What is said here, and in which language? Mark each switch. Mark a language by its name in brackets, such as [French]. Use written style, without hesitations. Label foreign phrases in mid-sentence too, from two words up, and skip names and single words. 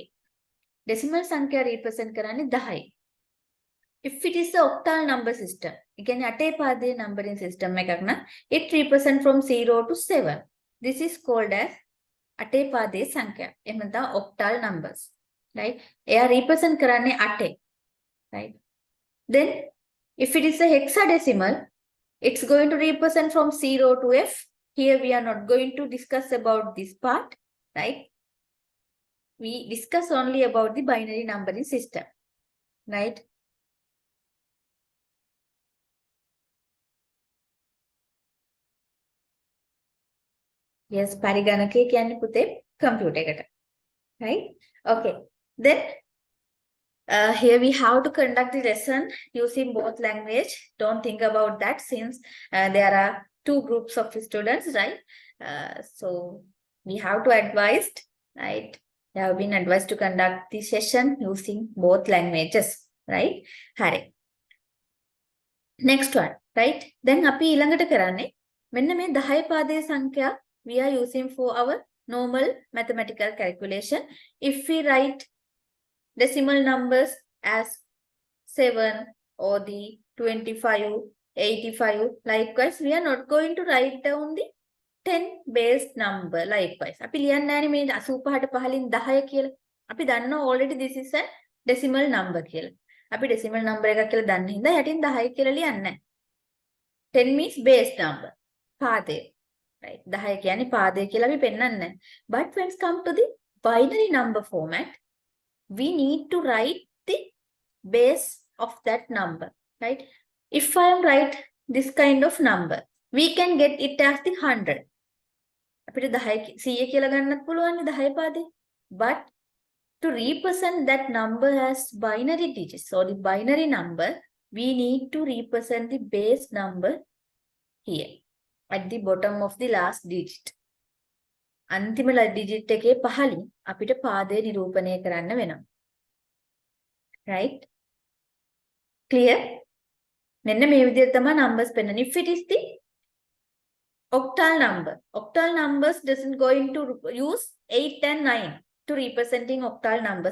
[Sinhala] Decimal සංඛ්‍යා represent කරන්නේ 10යි. [English] If it is a octal number system, [Sinhala] ඒ කියන්නේ අටේ පාදයේ [English] numbering system [Sinhala] එකක් නම් [English] it represent from 0 to 7. This is called as [Sinhala] අටේ පාදයේ සංඛ්‍යා. එහෙම නැත්නම් [English] octal numbers. Right? [Sinhala] එයා represent කරන්නේ අටේ. [English] Right? Then if it is a hexadecimal, it's going to represent from 0 to F. Here we are not going to discuss about this part, right? We discuss only about the binary numbering system, right? Yes, [Sinhala] පරිගණකය කියන්නේ පුතේ computer එකට. [English] Right? Okay. Then here we have to conduct the lesson using both language. Don't think about that since there are two groups of students, right? So we have to advise, right? They have been advised to conduct the session using both languages, right? Hari. Next one, right? Then [Sinhala] අපි ඊළඟට කරන්නේ මෙන්න මේ 10 පාදයේ සංඛ්‍යා [English] we are using for our normal mathematical calculation. If we write decimal numbers as 7 or the 25, 85, likewise, we are not going to write down the 10 base number likewise. [Sinhala] අපි ලියන්නේ නැහැ මේ 85ට පහලින් 10 කියලා. අපි දන්නවා already [English] this is a decimal number [Sinhala] කියලා. අපි decimal number එකක් කියලා දන්න හින්දා යටින් 10 කියලා ලියන්නේ නැහැ. [English] 10 means base number. [Sinhala] පාදේ. Right? 10 කියන්නේ පාදේ කියලා අපි පෙන්නන්නේ නැහැ. [English] But when it comes to the binary number format, we need to write the base of that number, right? If I am write this kind of number, we can get it as the 100. [Sinhala] අපිට 10 100 කියලා ගන්නත් පුළුවන් 10 පාදේ. [English] But to represent that number as binary digits or the binary number, we need to represent the base number here at the bottom of the last digit. [Sinhala] අන්තිම digit එකේ පහලින් අපිට පාදේ නිරූපණය කරන්න වෙනවා. [English] Right? Clear? [Sinhala] මෙන්න මේ විදිහට තමයි numbers පෙන්නන්නේ. [English] If it is the octal number, octal numbers doesn't going to use 8 and 9 to representing octal numbers.